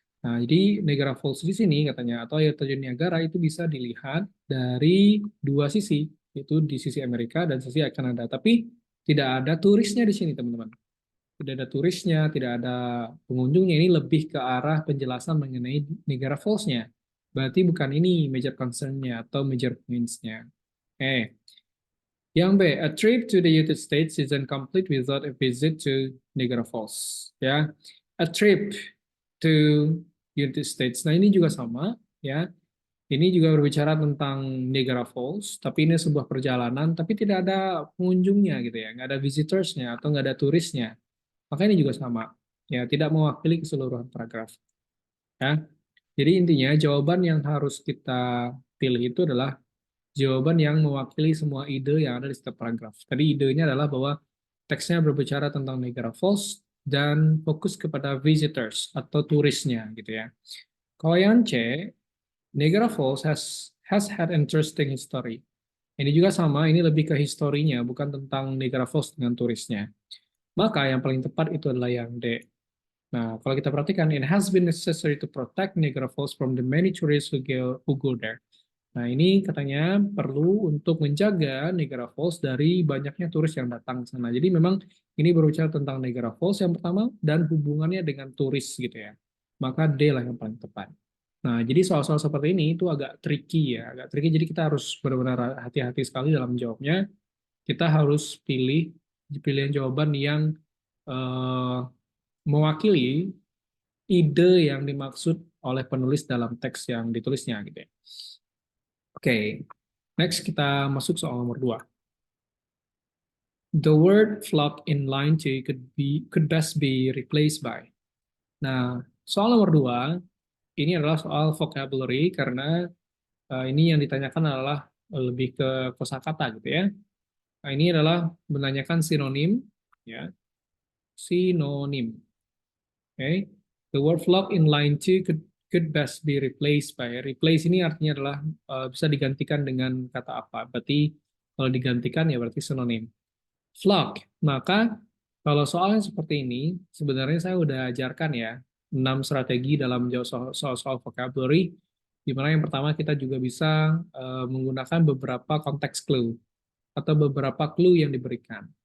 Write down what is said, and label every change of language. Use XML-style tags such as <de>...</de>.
<id>Nah, jadi Niagara Falls di sini katanya atau air terjun Niagara itu bisa dilihat dari dua sisi, yaitu di sisi Amerika dan sisi Kanada. Tapi tidak ada turisnya di sini, teman-teman. Tidak ada turisnya, tidak ada pengunjungnya. Ini lebih ke arah penjelasan mengenai Niagara Falls-nya. Berarti bukan ini major concern-nya atau major points-nya. Oke. Yang B,</id> <en>a trip to the United States isn't complete without a visit to Niagara Falls. Ya, a trip to United States.</en> <id>Nah, ini juga sama, ya. Ini juga berbicara tentang Niagara Falls, tapi ini sebuah perjalanan, tapi tidak ada pengunjungnya gitu ya, nggak ada visitorsnya atau nggak ada turisnya. Maka ini juga sama, ya, tidak mewakili keseluruhan paragraf. Ya, jadi intinya jawaban yang harus kita pilih itu adalah jawaban yang mewakili semua ide yang ada di setiap paragraf. Tadi idenya adalah bahwa teksnya berbicara tentang Niagara Falls dan fokus kepada visitors atau turisnya gitu ya. Kalau yang C,</id> <en>Niagara Falls has had interesting history.</en> <id>Ini juga sama, ini lebih ke historinya, bukan tentang Niagara Falls dengan turisnya. Maka yang paling tepat itu adalah yang D. Nah, kalau kita perhatikan,</id> <en>it has been necessary to protect Niagara Falls from the many tourists who go there.</en> <id>Nah, ini katanya perlu untuk menjaga Niagara Falls dari banyaknya turis yang datang ke sana. Jadi memang ini berbicara tentang Niagara Falls yang pertama dan hubungannya dengan turis gitu ya. Maka D lah yang paling tepat. Nah, jadi soal-soal seperti ini itu agak tricky ya, agak tricky. Jadi kita harus benar-benar hati-hati sekali dalam menjawabnya. Kita harus pilih pilihan jawaban yang eh, mewakili ide yang dimaksud oleh penulis dalam teks yang ditulisnya gitu ya. Oke, next kita masuk soal nomor 2.</id> <en>The word flock in line 2 could best be replaced by.</en> <id>Nah, soal nomor 2 ini adalah soal vocabulary karena ini yang ditanyakan adalah lebih ke kosakata gitu ya. Nah, ini adalah menanyakan sinonim ya. Sinonim. Oke. Okay.</id> <en>The word flock in line 2 could best be replaced by.</en> <id>Replace ini artinya adalah bisa digantikan dengan kata apa? Berarti kalau digantikan ya berarti sinonim. Flock. Maka kalau soalnya seperti ini, sebenarnya saya udah ajarkan ya 6 strategi dalam menjawab soal-soal vocabulary, di mana yang pertama kita juga bisa menggunakan beberapa konteks clue atau beberapa clue yang diberikan.</id>